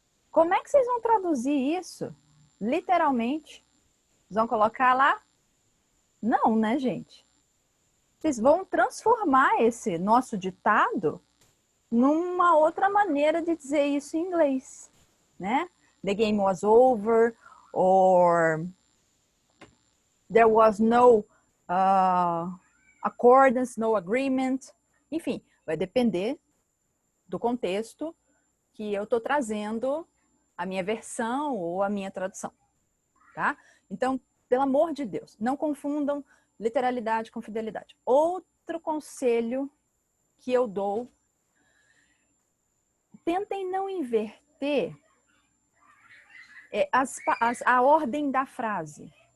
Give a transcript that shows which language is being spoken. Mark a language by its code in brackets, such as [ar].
[pt] Como é que vocês vão traduzir isso? Literalmente? Vocês vão colocar lá? Não, né, gente? Vocês vão transformar esse nosso ditado numa outra maneira de dizer isso em inglês, né? [en] The game was over, or there was no accordance, no agreement. [pt] Enfim, vai depender do contexto que eu estou trazendo a minha versão ou a minha tradução, tá? Então, pelo amor de Deus, não confundam literalidade com fidelidade. Outro conselho que eu dou: tentem não inverter a ordem da frase.